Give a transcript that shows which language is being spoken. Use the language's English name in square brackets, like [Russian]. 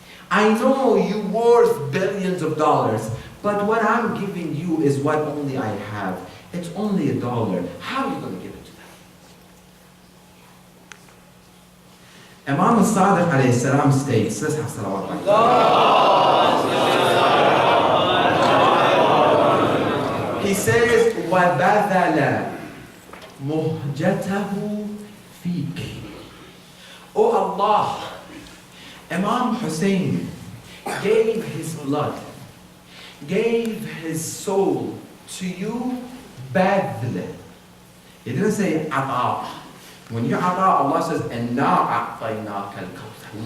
[English] I know you're worth billions of dollars, but what I'm giving you is what only I have. It's only $1. How are you going to give it to them? Imam al-Sadiq alayhi salam states, let's have salawat. He says, [Arabic] وَبَذَلَ مُهْجَتَهُ فِيكِ. [English] Oh Allah, Imam Hussein gave his blood, gave his soul to you, badl. He didn't say ata. When you ata, Allah says, [Arabic] إِنَّا أَعْطَيْنَاكَ الْكَوْثَرَ.